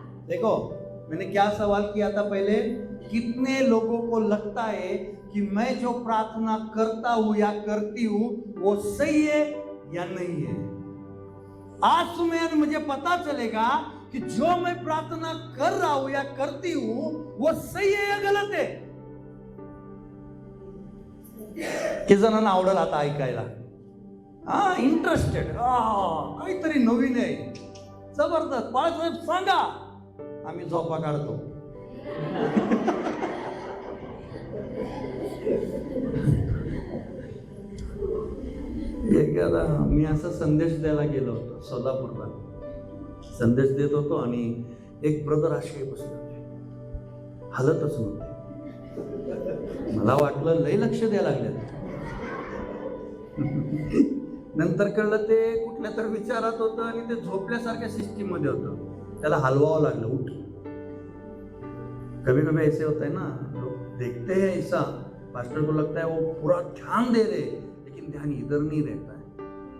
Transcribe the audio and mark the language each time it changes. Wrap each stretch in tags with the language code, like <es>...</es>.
<hi>देखो मैंने क्या सवाल किया था पहले. कितने लोगों को लगता है कि मैं जो प्रार्थना करता हूं या करती हूं वो सही है या नहीं है? आज तुम्हें मुझे पता चलेगा कि जो मैं प्रार्थना कर रहा हूं या करती हूं वो सही है या गलत है.</hi> <mr>किती जणांना आवडेल आता ऐकायला? हा, इंटरेस्टेड. काहीतरी नवीन आहे, जबरदस्त. बाळासाहेब सांगा, आम्ही झोपा काढतो. एकदा मी असा संदेश द्यायला गेलो होतो सोलापूरला. संदेश देत होतो आणि एक ब्रदर असे बसले होते, हलतच नव्हते. मला वाटलं लय लक्ष द्यायला लागले. नंतर कळलं ते कुठल्या तर विचारात होतं आणि ते झोपल्यासारख्या सिस्टीम मध्ये होतं. त्याला हलवावं लागलं. उठ.</mr> <hi>कभी कभी ऐसे होता है ना, लोग देखते हैं ऐसा, पास्टर को लगता है वो पूरा ध्यान दे रहे, लेकिन ध्यान इधर नहीं रहता है.</hi>